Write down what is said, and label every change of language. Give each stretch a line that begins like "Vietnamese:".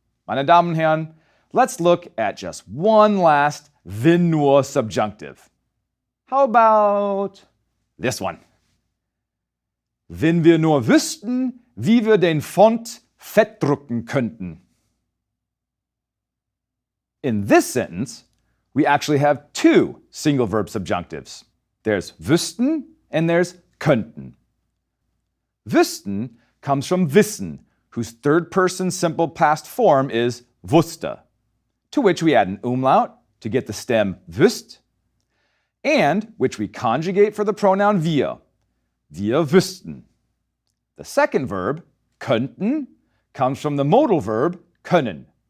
German: Meine Damen und Herren,
English: let's look at just one last wenn nur subjunctive. How about this one?
German: Wenn wir nur wüssten, wie wir den Font fettdrucken könnten.
English: In this sentence, we actually have two single verb subjunctives. There's wüssten and there's könnten. Wüssten comes from wissen, whose third person simple past form is wusste, to which we add an umlaut to get the stem wüst, and which we conjugate for the pronoun wir.
German: Wir wüssten.
English: The second verb, könnten, comes from the modal verb können,